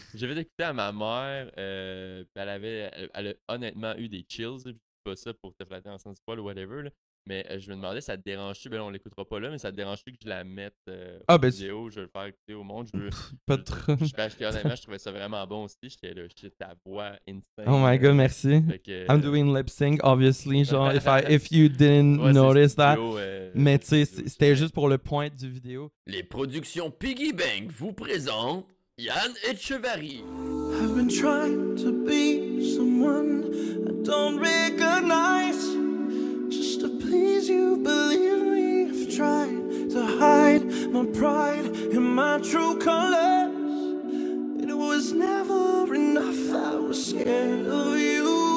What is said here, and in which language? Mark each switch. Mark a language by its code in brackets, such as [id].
[fr] J'ai fait écouter à ma mère. Elle a honnêtement eu des chills. Je dis pas ça pour te flatter en sens du poil ou whatever. Là. Mais je me demandais, ça te dérange-tu? Ben on l'écoutera pas là, mais ça te dérange-tu que je la mette en vidéo? Je vais le faire écouter au monde. Pas trop. Parce que honnêtement, je trouvais ça vraiment bon aussi. J'étais là, ta voix insane. [en] Oh my god, merci. [fr] Que, [en] I'm doing lip sync, obviously. Genre, if you didn't notice that. [fr] Mais tu sais, c'était juste pour le point du vidéo. Les productions Piggy Bank vous présentent Yann Etcheverry. [en] I've been trying to be someone I don't recognize. Just to please you, believe me, I've tried to hide my pride and my true colors. It was never enough, I was scared of you.